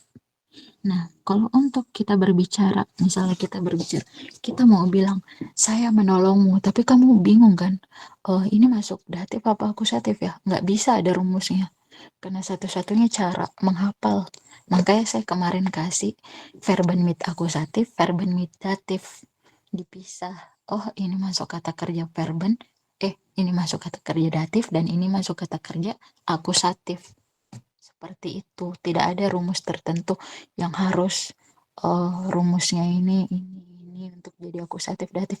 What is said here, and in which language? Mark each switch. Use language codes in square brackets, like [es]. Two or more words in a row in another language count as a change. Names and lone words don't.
[id] Nah, kalau untuk kita berbicara, misalnya kita mau bilang, saya menolongmu, tapi kamu bingung kan? Oh, ini masuk datif apa akusatif ya? Nggak bisa ada rumusnya. Karena satu-satunya cara menghafal. Makanya saya kemarin kasih [de] verben mit [id] akusatif, [de] verben mit [id] datif. Dipisah. Oh, ini masuk kata kerja verben, ini masuk kata kerja datif, dan ini masuk kata kerja akusatif. Seperti itu. Tidak ada rumus tertentu yang harus rumusnya ini untuk jadi akusatif datif.